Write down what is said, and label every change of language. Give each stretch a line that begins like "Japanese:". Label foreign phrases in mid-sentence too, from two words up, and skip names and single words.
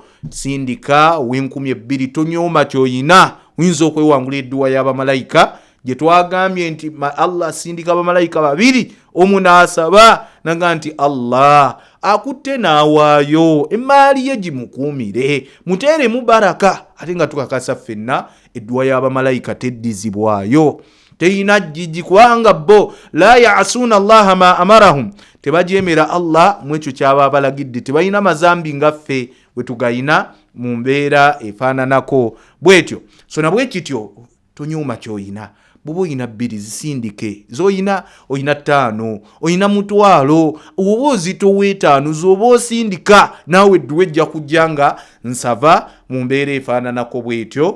Ganda: Sindika ow'N2,000 tonyooma ky'oyina, oyinza okwewangula edduwa y'abamalayika gye twagambye nti Allah sindika abamalayika 2 omu n'asaba naga nti Allah akutte n'awaayo emaali ye gimukuumire muteeremu baraka. Ate nga tukakasa ffenna edduwa y'abamalayika teddizibwayo, teyina jjiji kubanga bo
Arabic: لا يعصون الله ما أمرهم,
Ganda: tebajeemera Allah mu ekyo kyaba abalagidde, tebalina mazambi nga ffe bwe tugayina mu mbeera efaananako bwetyo. So na bwe kityo tonyooma ky'oyina. Bw'oba oyina 2 zisindike, z'oyina oyina 5, oyina 1,000, oba ozitowa 5 z'oba osindika naawe edduwa ejja kujja nga nsava mu mbeera efaananako bwetyo.